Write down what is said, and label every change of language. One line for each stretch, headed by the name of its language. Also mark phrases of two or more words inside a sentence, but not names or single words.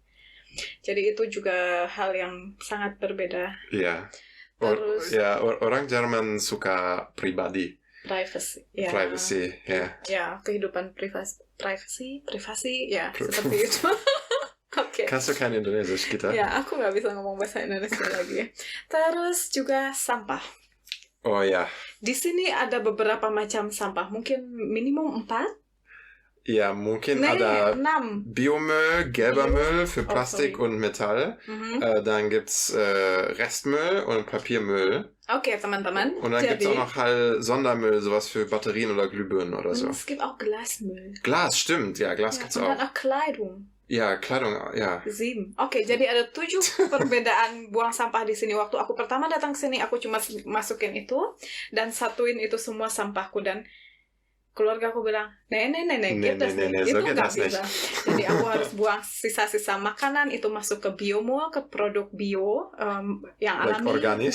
Indonesian: Jadi itu juga hal yang sangat berbeda. Iya. Orang Jerman suka pribadi. Privacy. Ya, kehidupan privasi, ya, seperti itu. Oke.
German: Kannst du kein Indonesisch kita?
Indonesian: Ya, aku nggak bisa ngomong bahasa Indonesia lagi. Terus juga sampah. Oh ya. Di sini ada beberapa macam sampah, mungkin minimum 4. Ja, mungkin ada 6.
German: Biomüll, gelber Müll für Plastik und Metall. Dann gibt's Restmüll und Papiermüll.
Indonesian: Okay, teman-teman.
German: Und dann gibt's auch noch halt Sondermüll, sowas für Batterien oder Glühbirnen oder so. Es gibt auch Glasmüll. Glas, stimmt. Ja, Glas gibt's auch. Und dann auch Kleidung.
Indonesian: Ya, Kleidung, ya. 7. Oke, jadi ada 7 perbedaan buang sampah di sini. Waktu aku pertama datang ke sini, aku cuma masukin itu dan satuin itu semua sampahku, dan keluarga aku bilang, nenek, itu nggak bisa. Jadi aku harus buang sisa-sisa makanan itu masuk ke biomol, ke produk bio yang alami, organik.